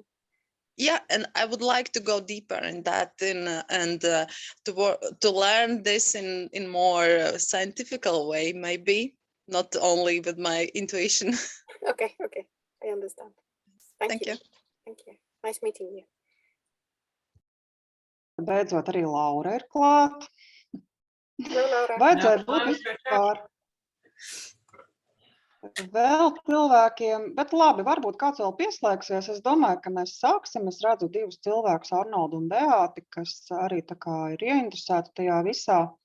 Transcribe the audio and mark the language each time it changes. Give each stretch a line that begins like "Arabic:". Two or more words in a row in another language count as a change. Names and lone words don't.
English: Yeah, and I would like to go deeper in that and to learn this in more scientific way, maybe not only with my intuition. Okay, I understand. Thank you. Thank you. Nice meeting you.
Latvian: Beidzot arī Laura ir klāt. Laura. Vajadzēja būt vispār vēl cilvēkiem, bet labi, varbūt kāds vēl pieslēgsies. Es domāju, ka mēs sāksim. Es redzu 2 cilvēkus, Arnoldu un Beāti, kas arī tā kā ir ieinteresēti tajā visā.